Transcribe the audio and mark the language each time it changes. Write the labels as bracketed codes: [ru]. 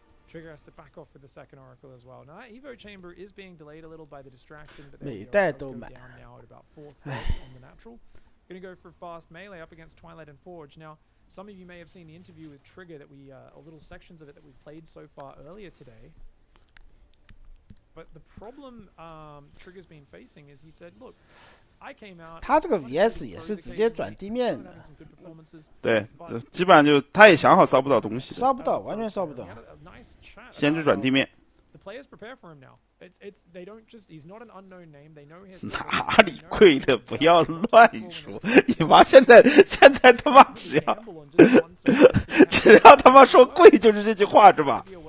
[en] Trigger has to back off with the second Oracle as well. Now that Evo chamber is being delayed a little by the distraction, but the Oracle does go down now at about 4th on the natural. Gonna go for fast melee up against Twilight and Forge. Now, some of you may have seen the interview with Trigger that we, or little sections of it that we've played so far earlier today. But the problem Trigger's been facing is he said, look, I came out. [zh] 他这个 VS 也是直接转地面的。对，基本上就他也想好烧不到东西的。烧不到，完全烧不到。先是转地面。 [en] Players prepare for him now. It's they don't just he's not an unknown name. They know his [zh] 哪里贵了？不要乱说！你妈现在他妈只要他妈说贵就是这句话是吧？